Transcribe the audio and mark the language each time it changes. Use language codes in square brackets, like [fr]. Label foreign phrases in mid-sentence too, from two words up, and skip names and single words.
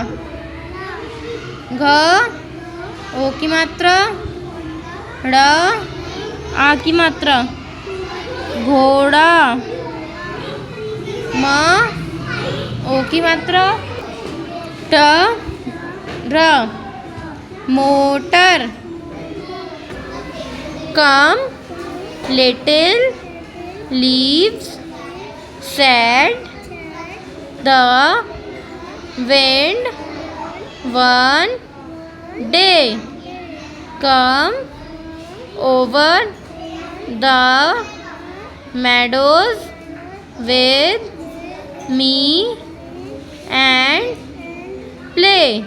[hi] घ ओ की मात्रा ड़ आ की मात्रा घोड़ा। म ओ की मात्रा ट र मोटर। [en] Come little leaves said the wind one day. Come over the meadows with me and play.